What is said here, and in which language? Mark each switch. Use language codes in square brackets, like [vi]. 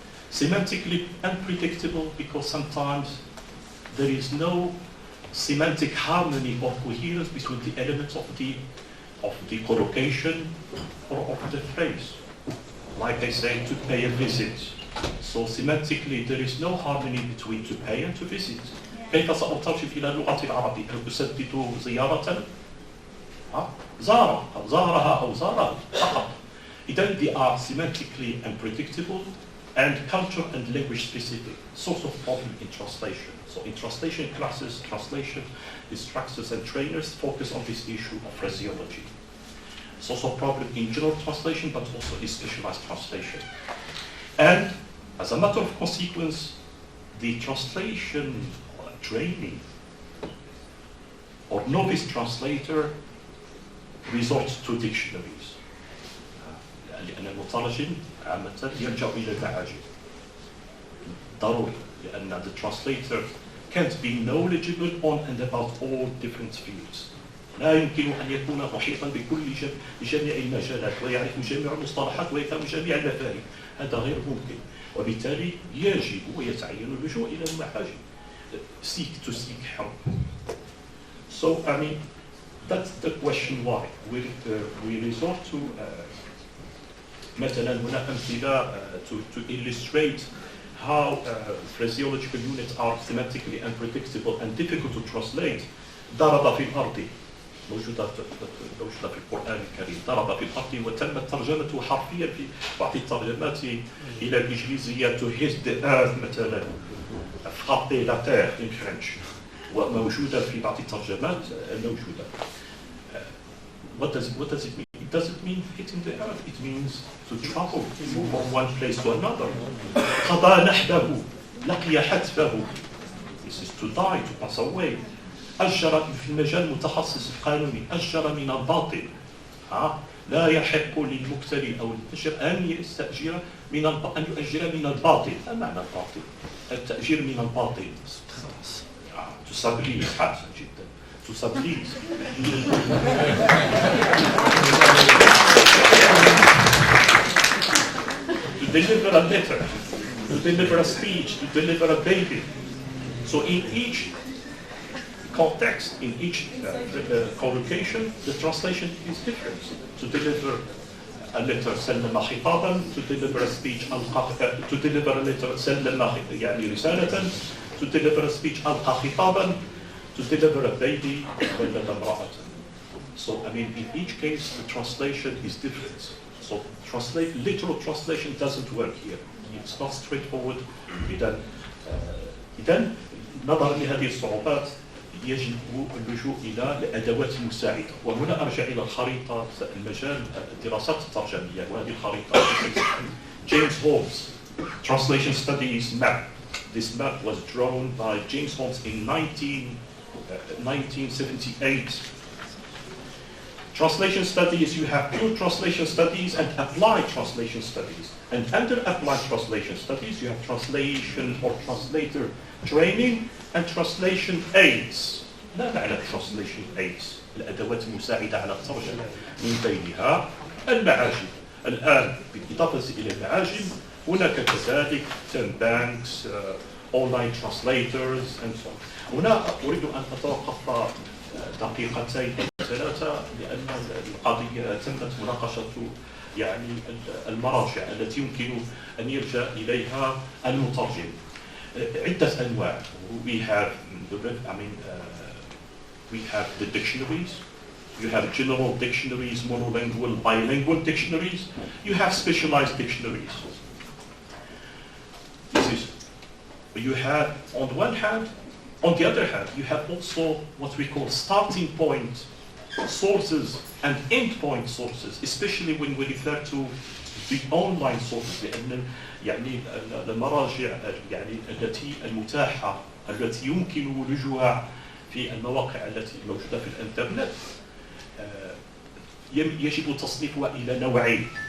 [en] Semantically unpredictable because sometimes there is no semantic harmony or coherence between the elements of the collocation or of the phrase. Like I say, to pay a visit. So semantically, there is no harmony between to pay and to visit. [ar] كيف سأترجم إلى اللغة العربية؟ هل أسدد زيارة؟ زارها أو زاره فقط. [en] Then they are semantically unpredictable and culture and language specific, source of problem in translation. So in translation classes, translation instructors and trainers focus on this issue of phraseology. Source of problem in general translation, but also in specialized translation. And as a matter of consequence, the translation training or novice translator resorts to dictionaries. [ar] لأن المترجم عامة يرجع إلى المعاجم ضروري لأن [en] the translator can't be knowledgeable on and about all different fields. [ar] لا يمكن أن يكون محيطا بجميع المجالات ويعرف جميع المصطلحات ويفهم جميع المفاهيم. هذا غير ممكن. وبالتالي يجب ويتعين اللجوء إلى المعاجم. [en] Seek to seek help. So I mean that's the question why we resort to [ar] مثلا هنا أمثلة [en] to illustrate how phraseological units are thematically unpredictable and difficult to translate. [ar] ضرب في الأرض موجودة في القرآن الكريم. ضرب في الأرض وتمت ترجمته حرفيا في بعض الترجمات إلى الإنجليزية [en] to hit the earth [ar] مثلا [fr] frapper la terre [en] in French [ar] وموجودة في بعض الترجمات الموجودة. [en] What does it mean? It doesn't mean hitting the earth. It means to travel, to move from one place to another. [ar] قضى نحبه لقي حتفه. [en] This is to die, to pass away. [ar] أجر في المجال المتخصص القانوني أجر من الباطل. لا يحق للمبتدئ أو المتأجر أن يستأجر أن يؤجر من الباطل. ما معنى الباطل؟ التأجير من الباطل. [en] To sublease [ar] حسن جدا. [en] To sublease. To deliver a letter, to deliver a speech, to deliver a baby. So in each context, in each collocation, the translation is different. To deliver a letter [ar] سلم خطابا, [en] to deliver a speech to deliver a letter [ar] سلم يعني رسالة, [en] to deliver a speech [ar] ألقى خطابا, [en] to deliver a baby [ar] ولد امرأة. [en] So I mean, in each case, the translation is different. So literal translation doesn't work here. It's not straightforward. [ar] إذن نظرا لهذه الصعوبات يجب اللجوء إلى الأدوات المساعدة. وهنا أرجع إلى الخريطة المجال الدراسات الترجمية وهذه الخريطة James Holmes Translation Studies Map. [en] This map was drawn by James Holmes in 1978. Translation studies, you have pure translation studies and applied translation studies. And under applied translation studies, you have translation or translator training and translation aids. [ar] لا معنى [en] translation aids؟ [ar] الأدوات المساعدة على الترجمة من بينها المعاجم. الآن بالإضافة إلى المعاجم هناك كذلك [en] term banks, online translators and so on. [ar] هنا أريد أن أتوقف دقيقتين أو ثلاثة لأن القضية تمت مناقشة يعني المراجع التي يمكن أن يرجع إليها المترجم. عدة أنواع. [en] We have the dictionaries. You have general dictionaries, monolingual, bilingual dictionaries. You have specialized dictionaries. You have, on the one hand, on the other hand, you have also what we call starting point sources and end point sources, especially when we refer to the online sources, [ar] لأن يعني المراجع يعني التي المتاحة التي يمكن لجوءها في المواقع التي موجودة في الإنترنت يجب تصنيفها إلى نوعين.